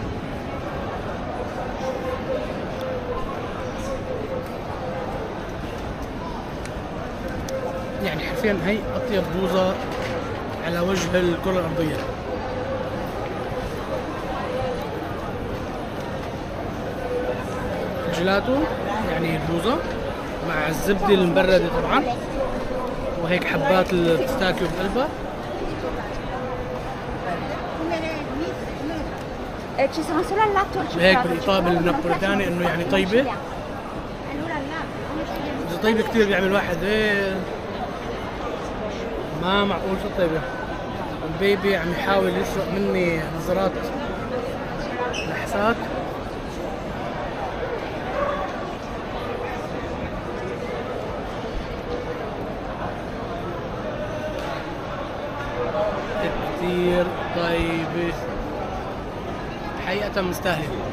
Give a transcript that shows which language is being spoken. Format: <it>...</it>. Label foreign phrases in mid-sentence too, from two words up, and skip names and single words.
<ar>يعني حرفيا هي أطيب بوظة على وجه الكرة الأرضية. الجيلاتو يعني البوظة مع الزبدة المبردة طبعا، وهيك حبات البيستاكيو بقلبها.</ar> <it>Ci sono solo al latte o al</it> <ar>هيك</ar> <it>cioccolato?</it> <ar>بالإطابة النابوليتاني إنه يعني طيبة.</ar> <it>Allora al latte.</it> <ar>إذا طيبة كتير بيعمل واحد إيه ما معقول شو طيبة. البيبي عم يحاول يسرق مني نظرات لحسات. كتير طيبة حقيقة مستاهلة.</ar>